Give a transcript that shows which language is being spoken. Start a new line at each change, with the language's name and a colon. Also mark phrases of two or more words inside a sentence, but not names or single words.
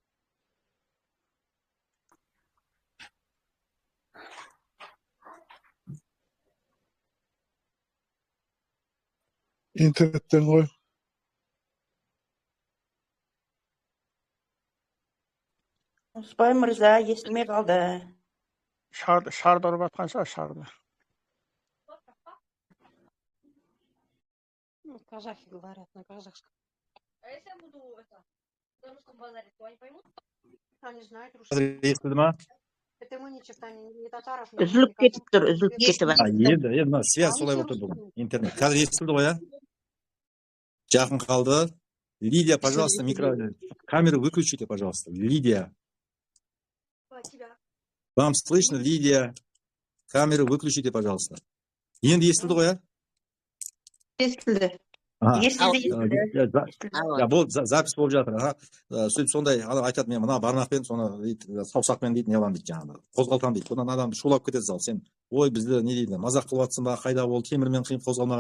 Kazakh: Интернеттен ғой. Осыпай мырза, естілмей қалды. Шарды ұрып атқан шығар, шарды.
Russian: Казахи говорят на казахском. А если я буду на русском базаре, то они поймут? Они знают русский.
Kazakh: Естілді ма?
Russian: Это мы ни черта не татаров.
Kazakh: Үзіліп кетіп тұр, үзіліп кетіп. Енді, связь солай болып тұр бүгін. Интернет. Қазір естілді ғой, Жақын қалды.
Russian: Лидия, пожалуйста, камеру выключите, пожалуйста. Лидия. Вам слышно, Лидия? Камеру выключите, пожалуйста.
Kazakh: Енді естілді ғой, Естілді. Бұл запись болып жатыр. Сөйтіп сондай адам айтады, мен мына бармақпен, соны саусақпен дейді, не аламын дейді, жаңағы қозғалтам дейді. Бұдан адам шулап кетеді зал. Сен, ой, бізді не дейді, мазақ қылып жатсың ба, қайда ол темірмен қиып қозғалмаған.